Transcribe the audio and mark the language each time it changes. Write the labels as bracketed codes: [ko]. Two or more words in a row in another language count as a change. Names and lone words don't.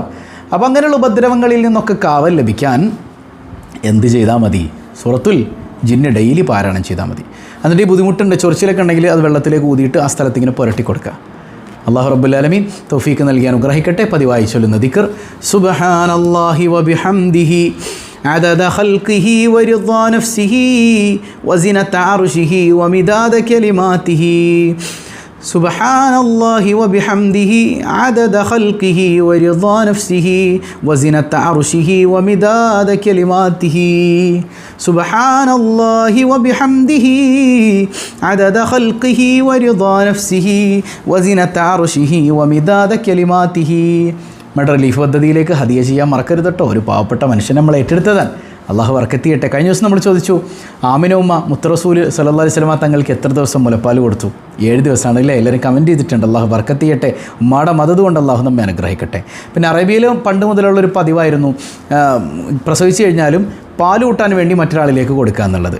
[ml] അപ്പോൾ അങ്ങനെയുള്ള ഉപദ്രവങ്ങളിൽ നിന്നൊക്കെ കാവൽ ലഭിക്കാൻ എന്ത് ചെയ്താൽ മതി? സൂറത്തുൽ ജിന്ന് ഡെയിലി പാരായണം ചെയ്താൽ മതി. എന്നിട്ട് ഈ ബുദ്ധിമുട്ടുണ്ട്, ചൊറിച്ചിലൊക്കെ ഉണ്ടെങ്കിൽ അത് വെള്ളത്തിലേക്ക് ഊതിയിട്ട് ആ സ്ഥലത്ത് ഇങ്ങനെ പുരട്ടി കൊടുക്കുക. [ar] الله رب العالمين [ml] തൗഫീഖ് നൽകി അനുഗ്രഹിക്കട്ടെ. പതിവായി ചൊല്ലുന്ന ദിക്ർ [ar] سبحان الله وبحمده عدد خلقه ورضا نفسه وزنة عرشه ومداد كلماته سبحان الله وبحمده عدد خلقه ورضا نفسه وزنة عرشه ومداد كلماته سبحان الله وبحمده عدد خلقه ورضا نفسه وزنة عرشه ومداد كلماته. [ml] മെഡൽ റിലീഫ് പദ്ധതിയിലേക്ക് ഹദിയ ചെയ്യാൻ മറക്കരുത് കേട്ടോ. ഒരു പാവപ്പെട്ട മനുഷ്യൻ നമ്മൾ ഏറ്റെടുത്തതാണ്. അള്ളാഹു ബർക്കത്ത് ചെയ്യട്ടെ. കഴിഞ്ഞ ദിവസം നമ്മൾ ചോദിച്ചു, ആമിന ഉമ്മ മുത്തറസൂൽ [ar] صلى الله عليه وسلم [ml] തങ്ങൾക്ക് എത്ര ദിവസം മുലപ്പാൽ കൊടുത്തു? 7 ദിവസമാണ് അല്ലേ? എല്ലാവരും കമൻറ്റ് ചെയ്തിട്ടുണ്ട്. അള്ളാഹു ബർക്കത്ത് ചെയ്യട്ടെ. ഉമ്മയുടെ മദത് കൊണ്ട് അള്ളാഹു നമ്മെ അനുഗ്രഹിക്കട്ടെ. പിന്നെ അറേബ്യയിലും പണ്ട് മുതലുള്ളൊരു പതിവായിരുന്നു പ്രസവിച്ച് കഴിഞ്ഞാലും പാൽ കൂട്ടാൻ വേണ്ടി മറ്റൊരാളിലേക്ക് കൊടുക്കുക എന്നുള്ളത്.